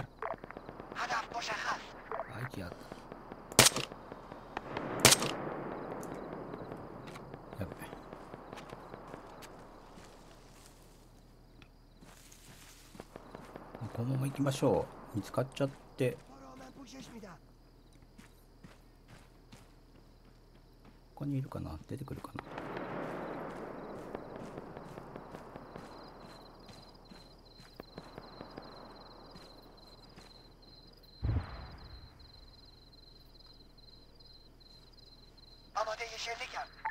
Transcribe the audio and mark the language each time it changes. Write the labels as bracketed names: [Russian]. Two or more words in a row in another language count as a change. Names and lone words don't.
[Persian] هدف مشخص [Japanese] あ、息あった。やべ。このまま行きましょう。見つかっちゃって。 [Persian] برو من پوشش میدم [Japanese] ここにいるかな、出てくるかな。 [Persian] آماده شلیک کرد